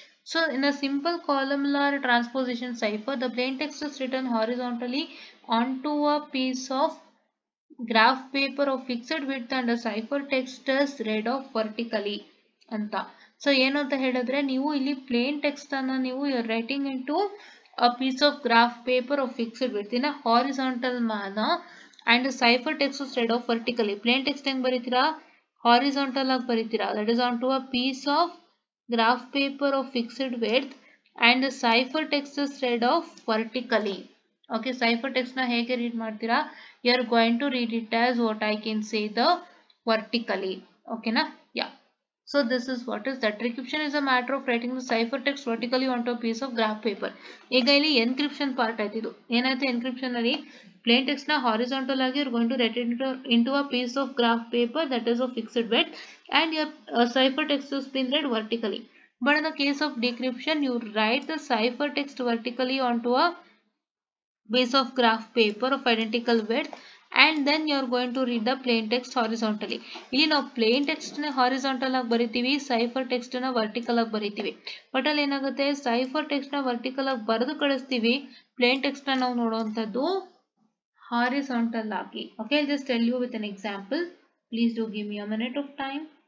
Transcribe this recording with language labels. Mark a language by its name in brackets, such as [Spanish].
[English] So in a simple columnar transposition cipher, the plain text is written horizontally onto a piece of graph paper of fixed width and the cipher text is read off vertically ಅಂತ. [Kannada] So ಏನು ಅಂತ ಹೇಳಿದ್ರೆ, ನೀವು ಇಲ್ಲಿ plane text ಅನ್ನ ನೀವು [English] Writing into a piece of graph paper of fixed width in a horizontal manner and cipher text is read off vertically. [Kannada] plain text ಹೆಂಗ್ ಬರೀತೀರಾ? horizontal ಆಗಿ ಬರೀತೀರಾ. [English] that is onto a piece of graph paper of fixed width and the cipher text is read off vertically. [Kannada] okay, cipher text ನ ಹೇಗೆ read ಮಾಡ್ತೀರಾ? [English] you are going to read it as what I can say the vertically. okay na? yeah. So this is what is that. Decryption is a matter of writing the ciphertext vertically onto a piece of graph paper. [Kannada] ಈಗ ಇಲ್ಲಿ encryption part ಆಯ್ತಿದು. ಏನಾಯ್ತು encryption ಅಲ್ಲಿ? Plane text ನ horizontal ಆಗಿ [English] you're going to write it into a piece of graph paper that is of fixed width and your ciphertext has been read vertically. But in the case of decryption, you write the ciphertext vertically onto a piece of graph paper of identical width and then you are going to read the plain text horizontally. [Kannada] ಇಲ್ಲಿ ನಾವು plain text ನ horizontal ಆಗಿ ಬರಿತೀವಿ, cipher text ನ vertical ಆಗಿ ಬರಿತೀವಿ. But ಅಲ್ಲಿ ಏನಾಗುತ್ತೆ, cipher text ನ vertical ಆಗಿ ಬರೆದು ಕಳಿಸ್ತೀವಿ, plain text ನ ನಾವು ನೋಡುವಂತದ್ದು horizontal ಆಗಿ. [English] okay, I'll just tell you with an example. Please do give me a minute of time.